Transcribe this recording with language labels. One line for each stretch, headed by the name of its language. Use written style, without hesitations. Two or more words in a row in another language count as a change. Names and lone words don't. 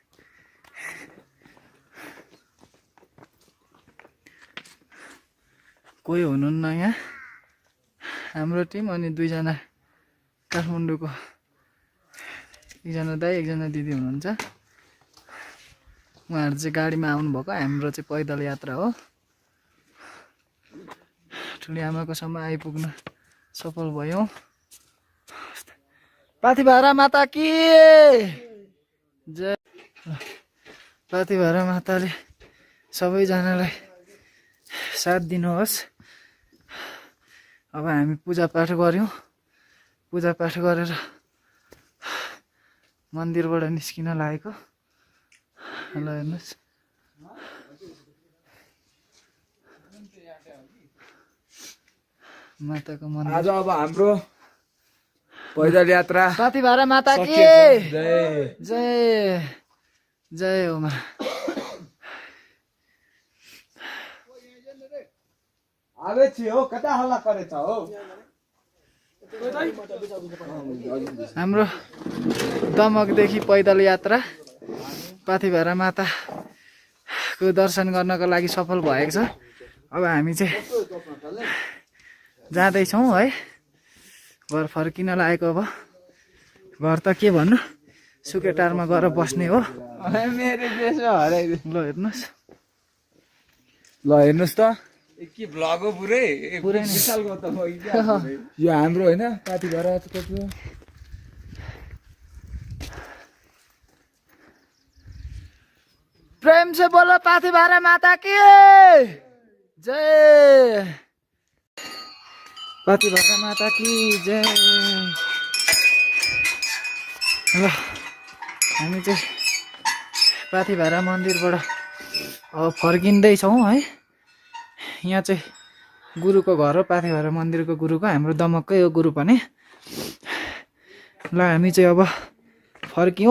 Nepali: कोही हुनुहुन्न यहाँ, हाम्रो टिम अनि 2 जना काठमाडौँको, एकजना दाइ एकजना दिदी हुनुहुन्छ। उहाँहरू चाहिँ गाडीमा आउनुभएको, हाम्रो चाहिँ पैदल यात्रा हो। ठुलिआमाको सम्म आइपुग्न सफल भयौँ।
Hindi: पाथिभरा माता की जय।
Nepali: पाथिभरा माताले सबैजनालाई साथ दिनुहोस्। अब हामी पूजापाठ गऱ्यौँ। पूजापाठ गरेर मन्दिरबाट निस्किन लागेको। ल हेर्नुहोस् माताको मन्दिर। आज अब हाम्रो पैदल यात्रा
Hindi: पाथिभरा माता की जय।
Nepali: जय जय हो मा। आवे छी हो, कता हल्ला गरेछ हो। हाम्रो दमकदेखि पैदल यात्रा पाथिभरा माताको दर्शन गर्नको लागि सफल भएको छ। अब हामी चाहिँ जाँदैछौँ है, घर फर्किन लागेको। अब घर त के भन्नु, सुकेटारमा गएर बस्ने हो। मेरो देशमा हराइदियो। ल हेर्नुहोस्, ल हेर्नुहोस् त के भ्लग हो पुरै पुरै नै। विशालको त यो हाम्रो होइन पाथिभराको थियो।
Hindi: प्रेम से बोलो पाथिभरा माता की जय। पाथिभरा माता की जय।
Nepali: ल हामी चाहिँ पाथिभरा मन्दिरबाट अब फर्किँदैछौँ है। यहाँ चाहिँ गुरुको घर हो, पाथिभरा मन्दिरको गुरुको, हाम्रो दमककै हो गुरु पनि। ल हामी चाहिँ अब फर्क्यौँ।